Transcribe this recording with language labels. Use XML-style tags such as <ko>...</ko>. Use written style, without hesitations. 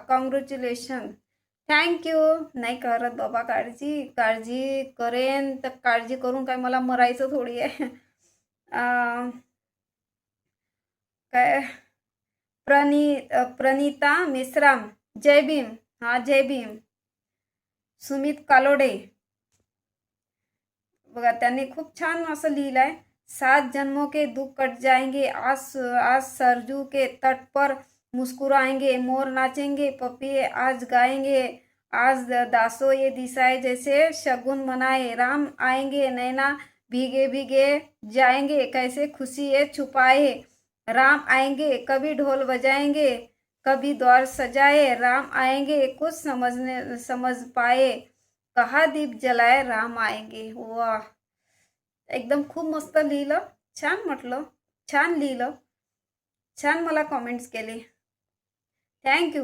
<mr>Congratulation. Thank you. नाही करत बाबा काळजी करेन तर काळजी करून काय मला मरायचं थोडी आहे. काय प्रणिता मेश्राम, जय भीम. हा, जय भीम. सुमित कालोडे बघा, त्यांनी खूप छान असं लिहिलं आहे.</mr> <hi>7 जन्मों के दुख कट जाएंगे, आज सरजू के तट पर मुस्कुराएंगे, मोर नाचेंगे, पपिए आज गाएंगे, आज दासो ये दिशाए जैसे शगुन मनाए, राम आएंगे नैना भीगे भीगे जाएंगे, कैसे खुशी ये छुपाए, राम आएंगे कभी ढोल बजाएंगे, कभी द्वार सजाए, राम आएंगे कुछ समझ पाए, कहा दीप जलाए, राम आएंगे.</hi> <mr>वाह, एकदम खूप मस्त लिहिलं. छान म्हटलं, छान लिहिलं, छान मला कमेंट्स केले. थँक्यू.</mr>